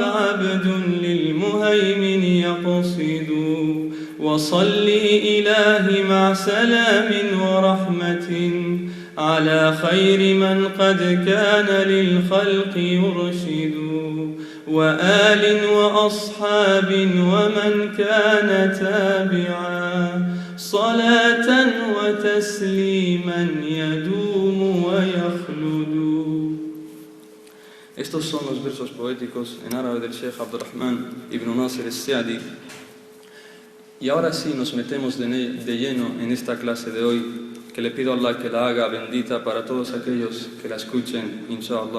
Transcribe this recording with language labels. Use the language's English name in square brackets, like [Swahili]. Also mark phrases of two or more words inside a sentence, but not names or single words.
[Arabic] عبد للمهيمن يقصد وصل إلهي مع سلام ورحمة على خير من قد كان للخلق يرشد وآل وأصحاب ومن كان تابعا صلاة وتسليما يدوم ويخلد. [Spanish] Estos son los versos poéticos en árabe del Sheikh Abdurrahman ibn Nasir al-Sa'di. Y ahora sí nos metemos de lleno en esta clase de hoy, que le pido a Allah que la haga bendita para todos aquellos que la escuchen, inshallah.